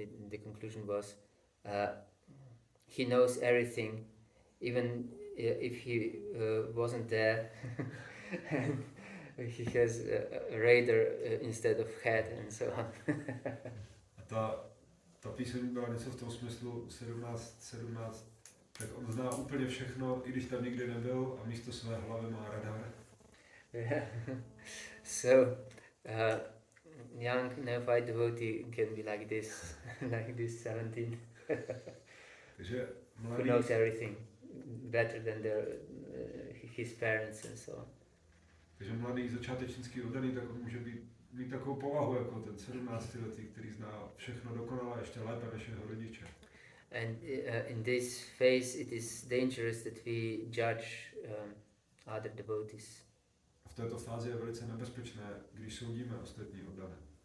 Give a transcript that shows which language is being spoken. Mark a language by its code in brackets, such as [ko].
[en] The conclusion was he knows everything, even if he wasn't there. And he has a radar instead of head and so on. [cs] A ta píseň byla něco v tom smyslu 17, tak on zná úplně všechno, i když tam nikdy nebyl a místo své hlavy má radar. [en] Yeah. So young neophyte devotee can be like this, like this 17. [cs] Takže [en] Who [cs] mladý, [en] knows everything better than his parents and so on. [cs] takže mladý začátečnický oddaný, tak on může mít takovou povahu jako ten 17letý, který zná všechno dokonale ještě lépe než jeho rodiče. [en] And in this phase it is dangerous that we judge other devotees. [cs] V této fázi je velice nebezpečné, když soudíme ostatní oddané.